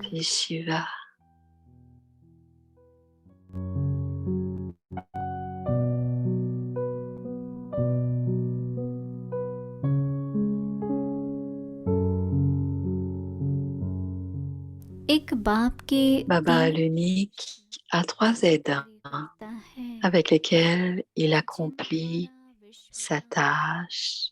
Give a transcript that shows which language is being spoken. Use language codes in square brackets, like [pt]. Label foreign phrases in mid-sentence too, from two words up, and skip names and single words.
[hi] Trimurti Shiva. एक बाप के Baba तीन [fr] l'unique a 3 aidants [hi] देवता है [fr] avec lesquels il accomplit sa tâche.